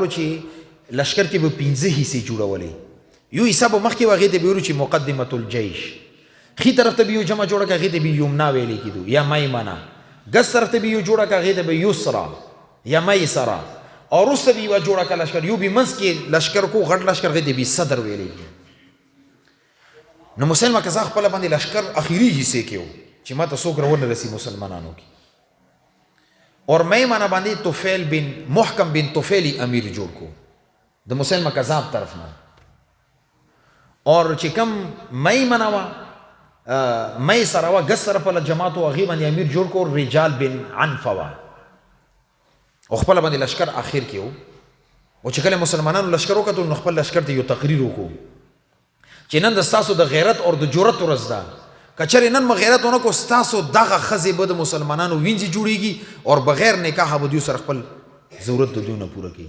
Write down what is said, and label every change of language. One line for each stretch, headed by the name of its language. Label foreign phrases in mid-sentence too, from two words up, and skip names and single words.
Pashto: چې لشکر کې به 15 حصې جوړولې یو حصه به مخکې و هغې ته به ویلو چې مقدمة الجیش ښي طرف ته به یو جمع جوړه کړه هغې ته به یمنا ویلې کېدو یا میمنه ګس طرف ته به یو جوړه کړه هغې ته به یسرا یا میسره او وروسته به یوه جوړه کړه لښکر، یو به منځ کې لښکر کو غټ لښکر هغې ته به صدر ویلی. نو مسلمه قزا خپله باندې لښکر اخري حصې کې و چې ما ته څوک راونه رسي مسلمانانو کې. اور میمنه باندې طفیل بن محکم بن طفیل امیر جوړ کو د مسلمه کذاب طرف نه. اور چې کوم میمنه وه مې سره وه ګس سره په جماعت و هغې باندې امیر جوړ کو رجال بن عنفه وه او خپله باندې لښکر اخر کې و. او چې کله مسلمانانو لښکر وکتل نو خپل لښکر ته یو تقریر وکړو چې نن د ستاسو د غیرت او د جرأت ورځ ده، که چېرې نن مو غیرت ونه کړو ستاسو دغه ښځې به د مسلمانانو وینځې جوړېږي او بغیر نکاحه به دوی سره خپل ضرورت د دوی نه پوره کوي.